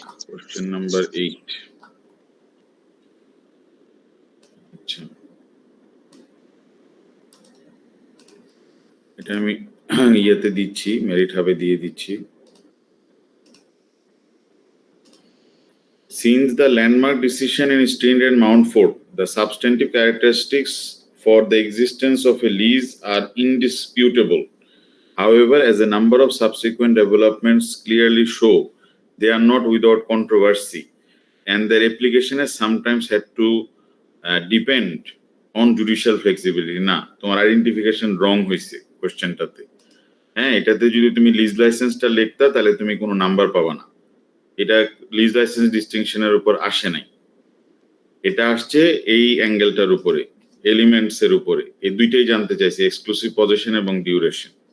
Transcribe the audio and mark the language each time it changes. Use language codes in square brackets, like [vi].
[bn] Question number 8। আচ্ছা, এটা আমি ইয়েতে দিচ্ছি, মেরিট হাবে দিয়ে দিচ্ছি। [en] Since the landmark decision in Stein and Mountfort, the substantive characteristics for the existence of a lease are indisputable. However, as a number of subsequent developments clearly show, they are not without controversy, and their application has sometimes had to depend on judicial flexibility. [bn] না, তোমার identification রং হয়েছে কোশ্চেনটাতে। হ্যাঁ, এটাতে যদি তুমি lease লাইসেন্সটা লিখতা তাহলে তুমি কোনো নাম্বার পাবা না। এটা লিজ লাইসেন্স ডিস্টিংশনের উপর আসে নাই, এটা আসছে এই অ্যাঙ্গেলটার উপরে, এলিমেন্টস এর উপরে। এই দুইটাই জানতে চাইছে, এক্সক্লুসিভ পজিশন এবং ডিউরেশন।